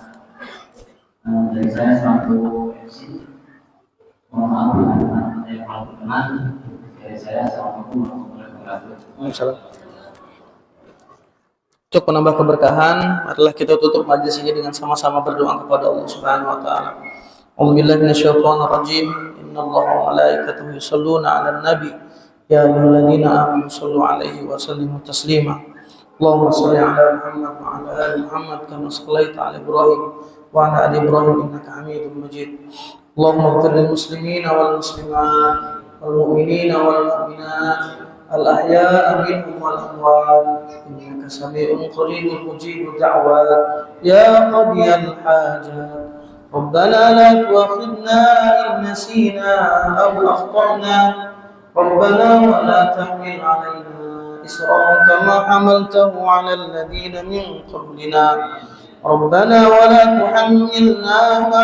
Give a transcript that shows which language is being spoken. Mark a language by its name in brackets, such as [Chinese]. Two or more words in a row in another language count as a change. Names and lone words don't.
[Indonesian] Dari saya selaku MC, mohon maaf yang kalau berkenan. Dari saya assalamualaikum warahmatullahi wabarakatuh. Untuk menambah keberkahan, marilah kita tutup majlis ini dengan sama-sama berdoa kepada Allah [Arabic] Subhanahu wa taala. A'udzubillahi minasyaitonir rajim. Innallaha wa malaikatahu yusholluna 'alan nabi. Ya ayyuhalladzina amanu shallu 'alaihi wa sallimu taslima. Allahumma shalli 'ala Muhammad wa 'ala ali Muhammad kama shallaita 'ala Ibrahim wa 'ala ali Ibrahim innaka Hamidum Majid. Allahumma ighfir lil muslimina wal muslimat wal mu'minina wal mu'minat al-ahya'a minhum wal amwat innaka sami'un qaribun mujibud da'wat ya qadiyal hajat. ربنا لا تؤاخذنا إن نسينا أو أخطأنا ربنا ولا تحمل علينا إصرا كما حملته على الذين من قبلنا ربنا ولا تحملنا ما